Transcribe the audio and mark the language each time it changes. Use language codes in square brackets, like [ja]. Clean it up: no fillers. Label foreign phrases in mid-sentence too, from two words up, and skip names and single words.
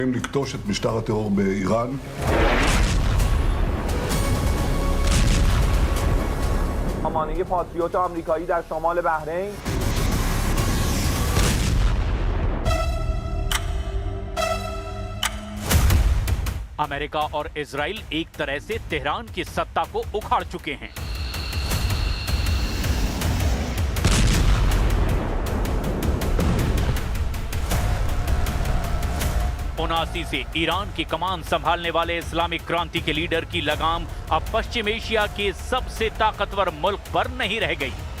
[he] לכתוש את משטר הטרור באיראן. [fa] سامانه پاتریوت آمریکایی در شمال بحرین. [hi] अमेरिका और इजराइल एक तरह से तेहरान की सत्ता को उखाड़ चुके हैं। उनासी से ईरान की कमान संभालने वाले इस्लामिक क्रांति के लीडर की लगाम अब पश्चिम एशिया के सबसे ताकतवर मुल्क पर नहीं रह गई।